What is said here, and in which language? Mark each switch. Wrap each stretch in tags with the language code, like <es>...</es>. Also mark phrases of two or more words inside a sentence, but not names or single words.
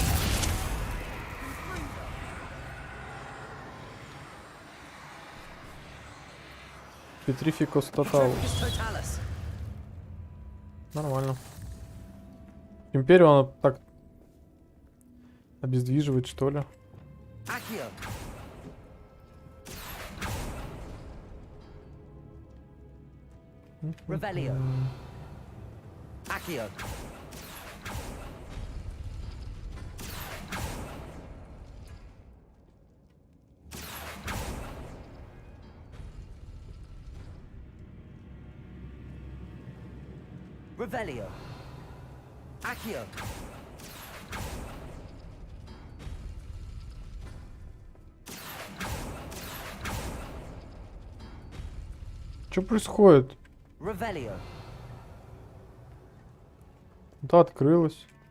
<ru>Петрификус тоталус. Totalis. Нормально. Империю она так обездвиживает, что ли? Accio. Revelio. Accio. Revelio. Accio. Что происходит? Revelio. Да, открылась.</ru>